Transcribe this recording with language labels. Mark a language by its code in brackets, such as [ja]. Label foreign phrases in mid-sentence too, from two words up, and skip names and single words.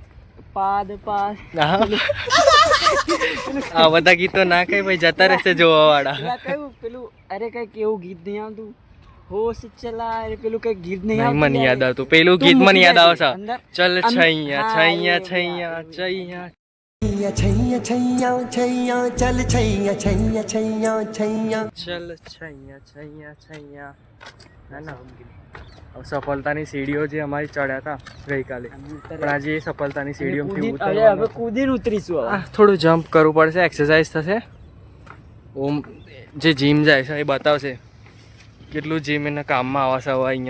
[gu] પાદ પાદ. આ બધા ગીતો ના કઈ ભાઈ, જતા રહેશે જોવા વાળા. કયું પેલું, અરે કઈ કેવું ગીત નહીં આવતું, હોશ ચલા પેલું કઈ ગીત નહીં આવતું. મને યાદ આવતું પેલું ગીત, મને યાદ આવે છે. [hi] चल छैया छैया छैया छैया छैया छैया छैया चल छैया छैया छैया छैया चल छैया छैया छैया. [gu] ના ના, સફળતાની સીડીઓ જે અમારી ચડ્યા હતા ગઈકાલે, પણ આજે એ સફળતાની સીડીઓથી હવે કૂદીને ઉતરીશું. થોડું જમ્પ કરવું પડશે, એક્સરસાઇઝ થશે. ઓમ જે જીમ જાય છે એ બતાવશે કેટલું જીમ એના કામમાં આવશે હવે અહીંયા.